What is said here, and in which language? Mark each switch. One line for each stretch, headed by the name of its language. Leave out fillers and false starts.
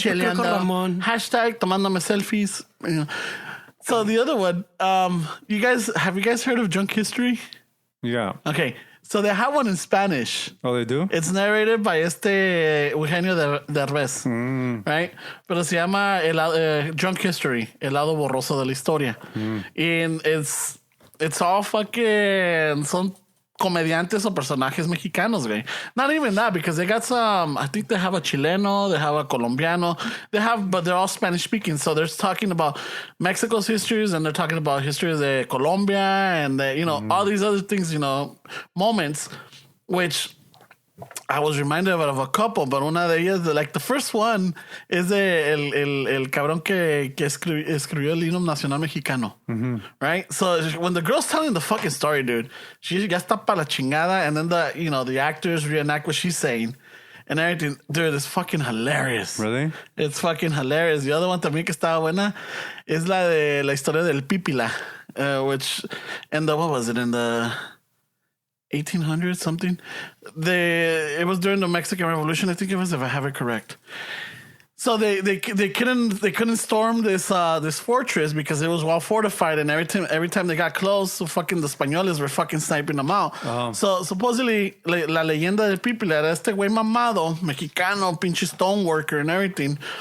Spanish: cheleando. Ramon. Hashtag tomándome selfies.
English: You know. So the other one, have you guys heard of Drunk History? Yeah. Okay. So they have one in Spanish. Oh, they do? It's narrated by Eugenio Derbez, right?
Spanish: Pero se llama Drunk History, el lado borroso de la historia.
English: And it's all fucking,
Spanish: son comediantes o personajes mexicanos, güey.
English: Not even that, because they got some, I think they have a Chileno, they have a Colombiano, but they're all Spanish speaking. So they're talking about Mexico's histories, and they're talking about histories of Colombia, and all these other things, moments, which I was reminded of a couple, but
Spanish: una de ellas,
English: like the first one, is
Spanish: el cabrón que escribió el himno nacional mexicano,
English: right? So when the girl's telling the fucking story, dude, she
Spanish: ya está pa la chingada,
English: and then the actors reenact what she's saying and everything. Dude, it's fucking hilarious. Really? It's fucking hilarious. The other one
Spanish: también que estaba buena es la de la historia del Pípila,
English: which, what was it, in the 1800s something. It was during the Mexican Revolution, I think it was, if I have it correct. So they couldn't storm this fortress because it was well fortified, and every time they got close, so fucking the Españoles were fucking sniping them out.
Spanish: So supposedly la leyenda del Pípila era este güey mamado, mexicano, pinche
English: stoneworker and everything.